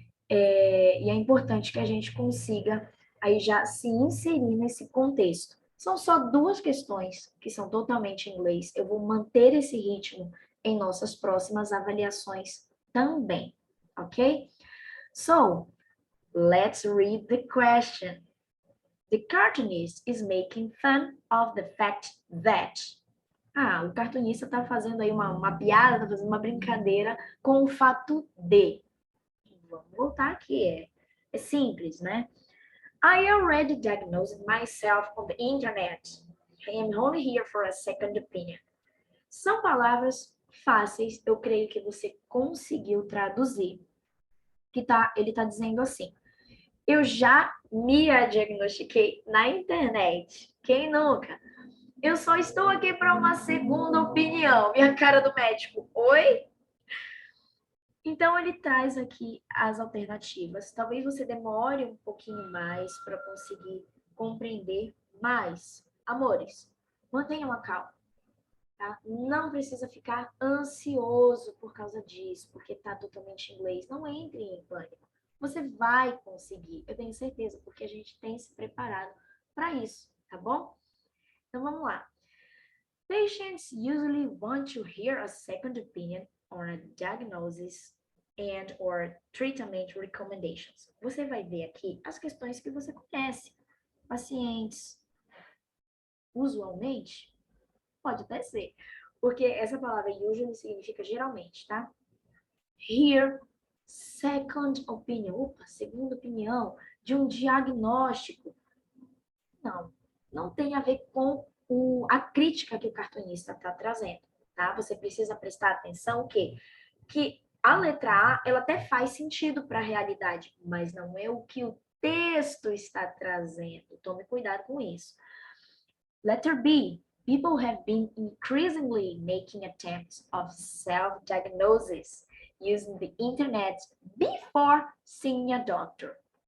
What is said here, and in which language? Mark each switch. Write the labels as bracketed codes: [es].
[pt] E é importante que a gente consiga aí já se inserir nesse contexto. São só duas questões que são totalmente em inglês. Eu vou manter esse ritmo em nossas próximas avaliações também, ok? [en] So, let's read the question. The cartoonist is making fun of the fact that. [pt] O cartunista está fazendo aí uma piada, está fazendo uma brincadeira com o fato de. Vamos voltar aqui, é simples, né? [en] I already diagnosed myself on the internet. I am only here for a second opinion. [pt] São palavras fáceis, eu creio que você conseguiu traduzir. Ele tá dizendo assim: eu já me diagnostiquei na internet. Quem nunca? Eu só estou aqui para uma segunda opinião. Minha cara do médico. Oi? Então, ele traz aqui as alternativas. Talvez você demore um pouquinho mais para conseguir compreender, mas, amores, mantenham a calma, tá? Não precisa ficar ansioso por causa disso, porque tá totalmente em inglês. Não entre em pânico. Você vai conseguir, eu tenho certeza, porque a gente tem se preparado para isso, tá bom? Então, vamos lá. [en] Patients usually want to hear a second opinion on a diagnosis and or treatment recommendations. [pt] Você vai ver aqui as questões que você conhece. Pacientes, usualmente, pode até ser, porque essa palavra usually significa geralmente, tá? [en] Hear second opinion, [pt] opa, segunda opinião de um diagnóstico. Não tem a ver com a crítica que o cartunista está trazendo, tá? Você precisa prestar atenção que a letra A, ela até faz sentido para a realidade, mas não é o que o texto está trazendo. Tome cuidado com isso. Letter B. [en] People have been increasingly making attempts of self-diagnosis using the internet before seeing a doctor.